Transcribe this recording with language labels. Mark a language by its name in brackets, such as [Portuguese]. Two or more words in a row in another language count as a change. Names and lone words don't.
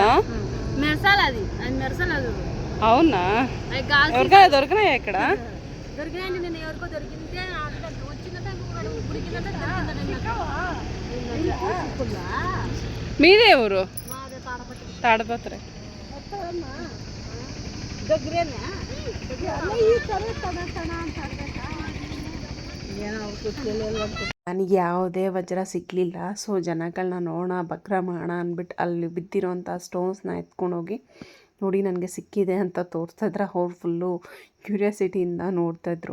[Telugu] మెరసాలి, అది మెరసాలి అది. అవునా, ఎవరికైనా దొరికినాయా ఇక్కడ? దొరికినాయండి, నేను ఎవరికో దొరికిందే మీదే ఊరు? తాడపత్రి. [Kannada] ನನಗೆ ಯಾವುದೇ ವಜ್ರ ಸಿಗಲಿಲ್ಲ. ಸೊ ಜನಗಳನ್ನ ನೋಡೋಣ, ಬಕ್ರ ಮಾಡೋಣ ಅಂದ್ಬಿಟ್ಟು ಅಲ್ಲಿ ಬಿದ್ದಿರೋಂಥ ಸ್ಟೋನ್ಸ್ನ ಎತ್ಕೊಂಡೋಗಿ ನೋಡಿ ನನಗೆ ಸಿಕ್ಕಿದೆ ಅಂತ ತೋರಿಸ್ತಾಯಿದ್ರೆ ಅವ್ರು ಫುಲ್ಲು ಕ್ಯೂರಿಯಾಸಿಟಿಯಿಂದ ನೋಡ್ತಾಯಿದ್ರು.